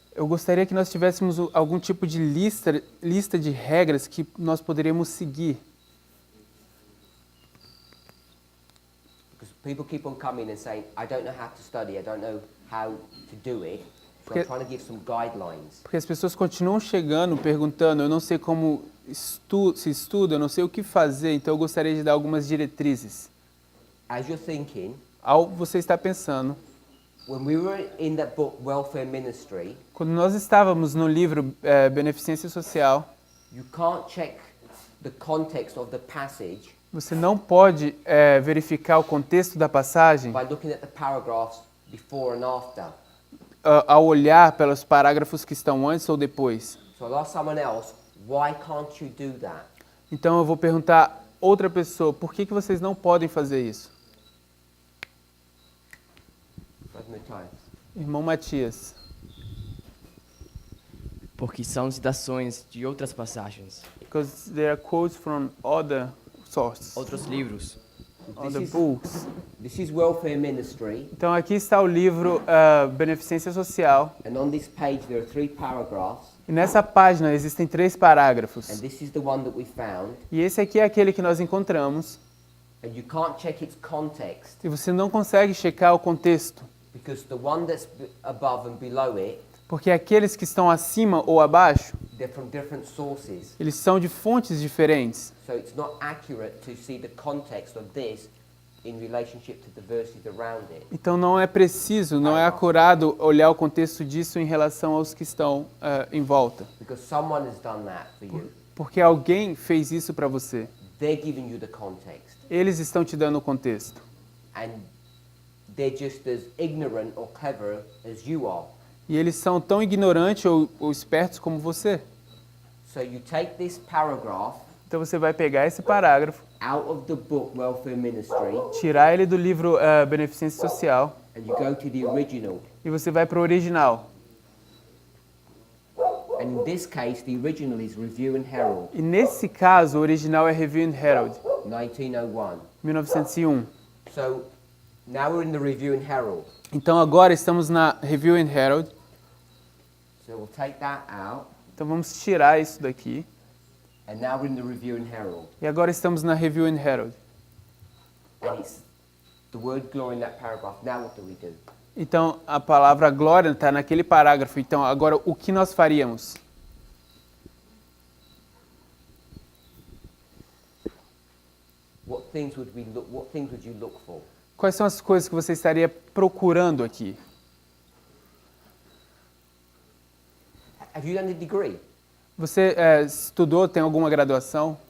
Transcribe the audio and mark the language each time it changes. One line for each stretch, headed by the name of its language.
Portuguese: Eu gostaria que nós tivéssemos algum tipo de lista de regras que nós poderíamos seguir.
English: Because people keep on coming and saying, I don't know how to study, I don't know how to do it. So
Portuguese: Porque-
English: I'm trying to give some guidelines.
Portuguese: Porque as pessoas continuam chegando perguntando, eu não sei como se estuda, eu não sei o que fazer, então eu gostaria de dar algumas diretrizes.
English: As you're thinking,
Portuguese: Ao você estar pensando,
English: when we were in that book, Welfare Ministry,
Portuguese: quando nós estávamos no livro Beneficência Social,
English: you can't check the context of the passage
Portuguese: você não pode verificar o contexto da passagem
English: by looking at the paragraphs before and after.
Portuguese: ao olhar pelos parágrafos que estão antes ou depois.
English: So I'll ask someone else, why can't you do that?
Portuguese: Então eu vou perguntar outra pessoa, por que vocês não podem fazer isso?
English: Brother Matthias.
Portuguese: Irmão Matias, Porque são citações de outras passagens,
English: because there are quotes from other sources,
Portuguese: outros livros.
English: other is- books. This is Welfare Ministry,
Portuguese: Então aqui está o livro Beneficência Social,
English: and on this page there are 3 paragraphs,
Portuguese: e nessa página existem 3 parágrafos.
English: and this is the one that we found,
Portuguese: E esse aqui é aquele que nós encontramos,
English: and you can't check its context,
Portuguese: e você não consegue checar o contexto,
English: because the one that's above and below it,
Portuguese: porque aqueles que estão acima ou abaixo,
English: they're from different sources.
Portuguese: eles são de fontes diferentes.
English: So it's not accurate to see the context of this in relationship to the verses around it.
Portuguese: Então não é preciso, não é acurado olhar o contexto disso em relação aos que estão em volta.
English: Because someone has done that for you.
Portuguese: Porque alguém fez isso para você.
English: they're giving you the context.
Portuguese: Eles estão te dando o contexto.
English: And they're just as ignorant or clever as you are.
Portuguese: E eles são tão ignorantes ou espertos como você.
English: So you take this paragraph
Portuguese: Então você vai pegar esse parágrafo,
English: out of the book Welfare Ministry
Portuguese: tirar ele do livro Beneficência Social
English: and you go to the original.
Portuguese: e você vai para o original.
English: And in this case, the original is Review and Herald,
Portuguese: E nesse caso, o original é Review and Herald,
English: 1901.
Portuguese: 1901.
English: So now we're in the Review and Herald.
Portuguese: Então agora estamos na Review and Herald.
English: So we'll take that out.
Portuguese: Então vamos tirar isso daqui.
English: And now we're in the Review and Herald.
Portuguese: E agora estamos na Review and Herald.
English: And it's the word glory in that paragraph. Now what do?
Portuguese: Então a palavra glória está naquele parágrafo. Então agora o que nós faríamos?
English: What things would you look for?
Portuguese: Quais são as coisas que você estaria procurando aqui?
English: Have you done a degree?
Portuguese: Você estudou, tem alguma graduação?